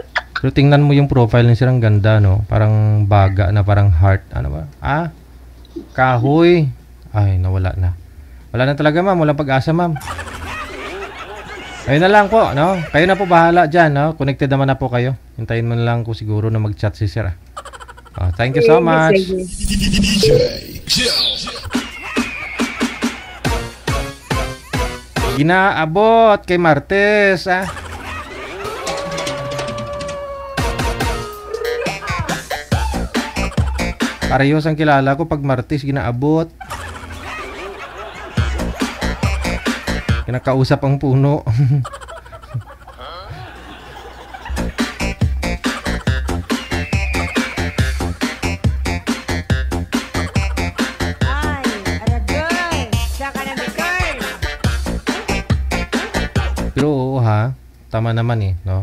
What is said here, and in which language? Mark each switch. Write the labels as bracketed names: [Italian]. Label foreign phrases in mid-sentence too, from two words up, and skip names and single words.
[Filipino] Pero tingnan mo yung profile niya, ang ganda, no? Parang baga na, parang heart. Ano ba? Kahoy. Ay, nawala na. Wala na talaga, ma'am. Walang pag-asa, ma'am. Ayun na lang po, no? Kayo na po bahala dyan, no? Connected naman na po kayo. Hintayin mo na lang ko siguro na mag-chat si sir. [English] Thank you so much. [Hiligaynon] Ginaabot kay Martes, Parehos ang kilala ko pag Martes ginaabot. [Filipino] Kinakausap ang puno. Pero oo ha, tama naman no?